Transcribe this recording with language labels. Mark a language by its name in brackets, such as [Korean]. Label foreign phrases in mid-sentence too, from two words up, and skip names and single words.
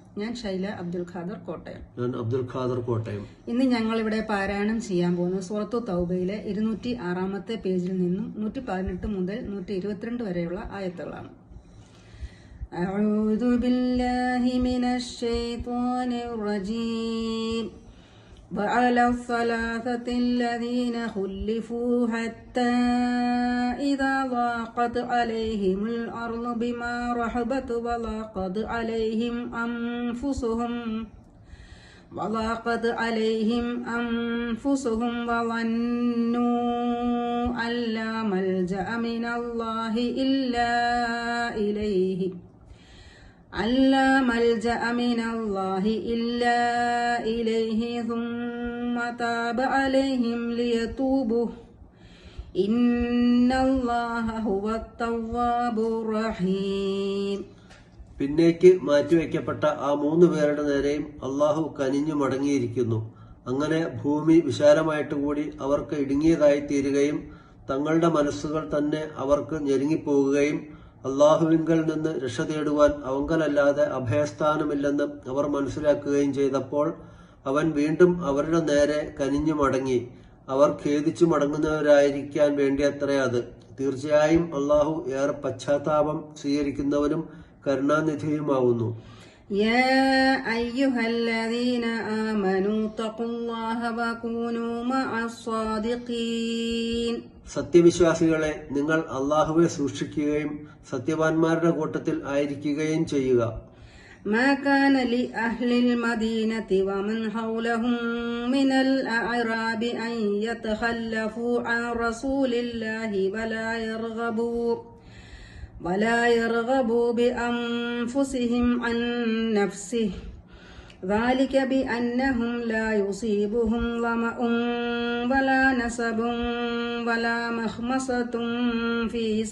[Malayalam] ഞാൻ ഷൈല അബ്ദുൽ ഖാദർ കോട്ടയം. ഇന്ന് ഞങ്ങൾ ഇവിടെ പാരായണം ചെയ്യാൻ പോകുന്നത് സൂറത്തു തൗബയിലെ 206-ാമത്തെ പേജിൽ നിന്നും 118 മുതൽ 122 വരെയുള്ള ആയത്തുകളാണ്. [Arabic] أعوذ بالله من الشيطان الرجيم. وعلى الثلاثة الذين خلفوا حتى إذا ضاقت عليهم الأرض بما رحبت وضاقت عليهم أنفسهم وظنوا أن لا ملجأ من الله إلا إليه ثم تاب عليهم ليتوبوا إن الله هو التواب الرحيم. [Malayalam] പിന്നേക്ക് മാറ്റിവെക്കപ്പെട്ട ആ 3 പേരുടെ നേരെയും അള്ളാഹു കനിഞ്ഞു മടങ്ങിയിരിക്കുന്നു. അങ്ങനെ ഭൂമി വിശാലമായിട്ട് കൂടി അവർക്ക് ഇടുങ്ങിയതായി തീരുകയും തങ്ങളുടെ മനസ്സുകൾ തന്നെ അവർക്ക് ഞെരുങ്ങിപ്പോകുകയും അള്ളാഹുവിങ്കൽ നിന്ന് രക്ഷ തേടുവാൻ അവങ്കലല്ലാതെ അഭയസ്ഥാനമില്ലെന്ന് അവർ മനസ്സിലാക്കുകയും ചെയ്തപ്പോൾ അവൻ വീണ്ടും അവരുടെ നേരെ കനിഞ്ഞു മടങ്ങി. അവർ ഖേദിച്ചു മടങ്ങുന്നവരായിരിക്കാൻ വേണ്ടിയത്രേ അത്. തീർച്ചയായും അള്ളാഹു ഏറെ പശ്ചാത്താപം സ്വീകരിക്കുന്നവനും കരുണാനിധിയുമാവുന്നു. [Arabic] يا أيها الذين آمنوا اتقوا الله وكونوا مع الصادقين. [Malayalam] സത്യവിശ്വാസികളെ, നിങ്ങൾ അള്ളാഹുവെ സൂക്ഷിക്കുകയും സത്യവാന്മാരുടെ കൂട്ടത്തിൽ ആയിരിക്കുകയും ചെയ്യുക. [Arabic] ما كان لأهل المدينة ومن حولهم من الأعراب أن يتخلفوا عن رسول الله ولا يرغبوا بأنفسهم عن نفسه ذلك بأنهم لا يصيبهم ظمأ ولا نصب ولا مخمصة في